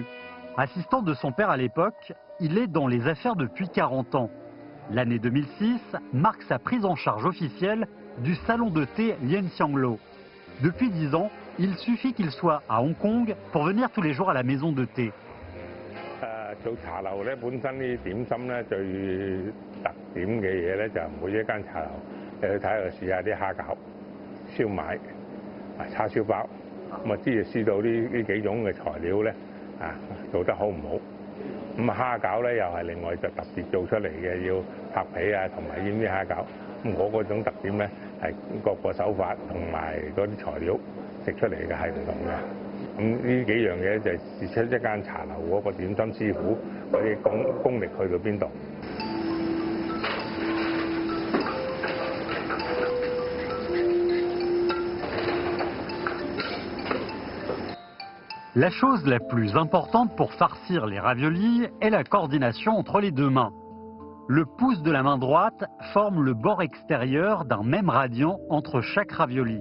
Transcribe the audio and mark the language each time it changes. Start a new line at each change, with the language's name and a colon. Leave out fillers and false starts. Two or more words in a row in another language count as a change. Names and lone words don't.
French: Assistant de son père à l'époque, il est dans les affaires depuis 40 ans. L'année 2006 marque sa prise en charge officielle du salon de thé Lien Xianglo. Depuis 10 ans, il suffit qu'il soit à Hong Kong pour venir tous les jours à la maison de thé.
Cantonese: 做茶樓咧，本身呢點心咧最特點嘅嘢咧，就每一間茶樓你去睇下試下啲蝦餃、燒賣、叉燒包，咁啊知道呢幾種嘅材料咧做得好唔好。咁蝦餃咧又係另外就特別做出嚟嘅，要拍皮啊同埋醃啲蝦餃。咁我嗰種特點咧係各個手法同埋嗰啲材料食出嚟嘅係唔同嘅。咁呢幾樣嘢就係出一間茶樓嗰個點心師傅嗰啲功力去到邊度。
French: La chose la plus importante pour farcir les raviolis est la coordination entre les deux mains. Le pouce de la main droite forme le bord extérieur d'un même radian entre chaque ravioli.